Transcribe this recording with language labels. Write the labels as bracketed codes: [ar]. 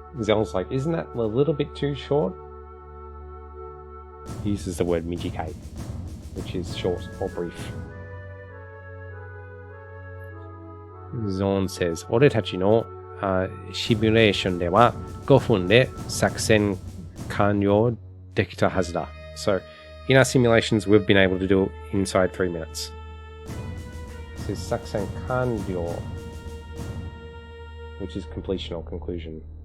[en] Zell's like, isn't that a little bit too short? He uses the word 短い, which is short or brief. Zorn says, [ja] 俺たちの、シミュレーションでは5分で作戦完了できたはずだ. [en] So, in our simulations, we've been able to do it inside 3 minutes. This is 作戦完了, which is completion or conclusion.